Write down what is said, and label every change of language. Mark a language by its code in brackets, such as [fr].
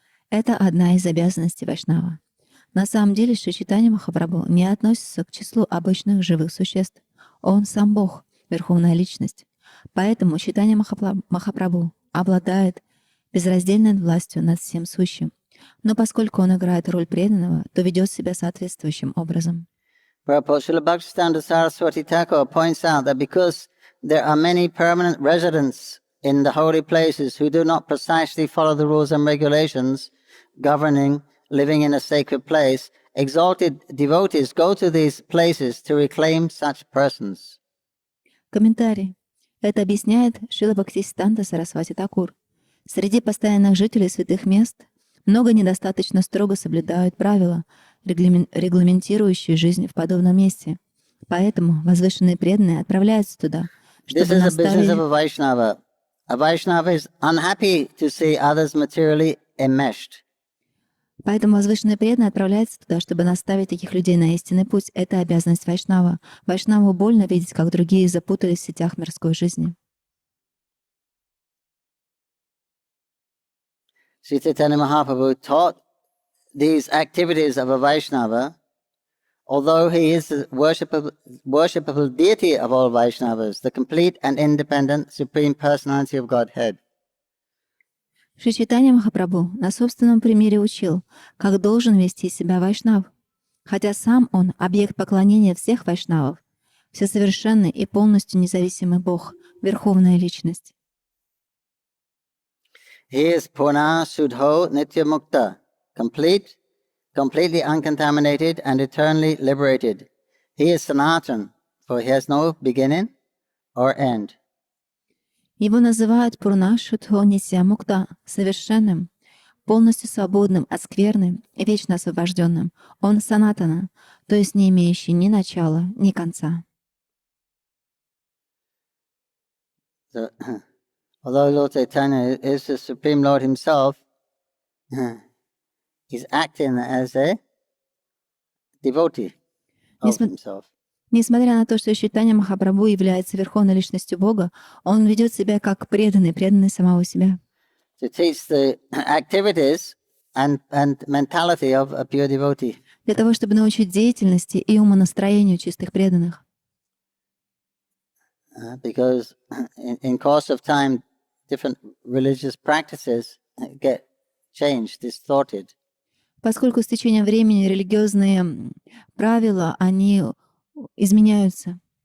[ru] Это одна из обязанностей Вайшнава. На самом деле Шри Чайтанья Махапрабху не относится к числу обычных живых существ. Он сам Бог, Верховная Личность. Поэтому Чайтанья Махапрабху обладает безраздельной властью над всем сущим. Но поскольку он играет роль преданного, то ведет себя соответствующим образом. [en] Srila Bhaktisiddhanta Saraswati Thakur points out that because there are many permanent residents in the holy places who do not precisely follow the rules and regulations governing living in a sacred place, exalted devotees go to these places to reclaim such persons. [ru] Комментарий. Это объясняет Шрила Бхактисиддханта Сарасвати Такур. Среди постоянных жителей святых мест много недостаточно строго соблюдают правила, регламентирующие жизнь в подобном месте. Поэтому возвышенные преданные отправляются туда, чтобы наставить... [en] A Vaishnava is unhappy to see others materially enmeshed. [ru] Поэтому возвышенные преданные отправляются туда, чтобы наставить таких людей на истинный путь. Это обязанность Вайшнава. Вайшнаву больно видеть, как другие запутались в сетях мирской жизни. [en] Śrī Caitanya Mahaprabhu taught these activities of a Vaishnava, although he is the worshipable deity of all Vaishnavas, the complete and independent Supreme Personality of Godhead. [ru] Шри Чайтанья Махапрабху на собственном примере учил, как должен вести себя Вайшнав, хотя сам он объект поклонения всех Вайшнавов, всесовершенный и полностью независимый Бог, Верховная Личность. [en] He is Purna Sudho Nitya Mukta, completely uncontaminated and eternally liberated. He is Sanatan, for he has no beginning or end. [ru] Его называют Пурна Шудхо Нитья Мукта, совершенным, полностью свободным от скверны и вечно освобожденным. Он Санатана, то есть не имеющий ни начала, ни конца. [en] So, although Lord Chaitanya is the Supreme Lord himself, he's acting as a devotee of himself. [ru] Несмотря на то, что Чайтанья Махапрабху является Верховной Личностью Бога, он ведет себя как преданный самого себя. [en] To teach the activities and mentality of a pure devotee. [ru] для того, чтобы научить деятельности и умонастроению чистых преданных. [en] Because in course of time, different religious practices get changed, distorted. [ru] Поскольку с течением времени религиозные правила, они изменяются.